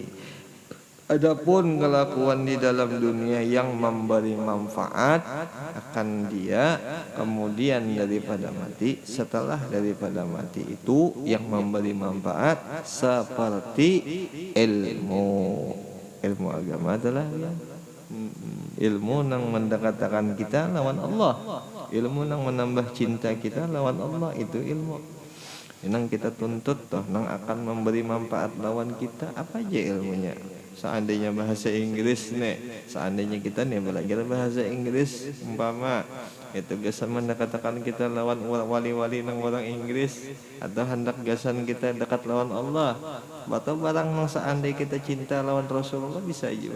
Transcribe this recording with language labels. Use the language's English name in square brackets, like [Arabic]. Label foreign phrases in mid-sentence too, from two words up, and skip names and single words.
[Banjar] Adapun kelakuan di dalam dunia yang memberi manfaat akan dia kemudian daripada mati, setelah daripada mati itu yang memberi manfaat seperti ilmu agama adalah ilmu nang mendekatkan kita lawan Allah, ilmu nang menambah cinta kita lawan Allah, itu ilmu nang kita tuntut toh nang akan memberi manfaat lawan kita. [Indonesian] Apa aja ilmunya? [Banjar] Seandainya bahasa Inggris nih, seandainya kita nih belajar bahasa Inggris umpama itu gasan mendekatkan kita lawan wali-wali nang orang Inggris, atau hendak gasan kita dekat lawan Allah, atau barang nang seandainya kita cinta lawan Rasulullah bisa juga.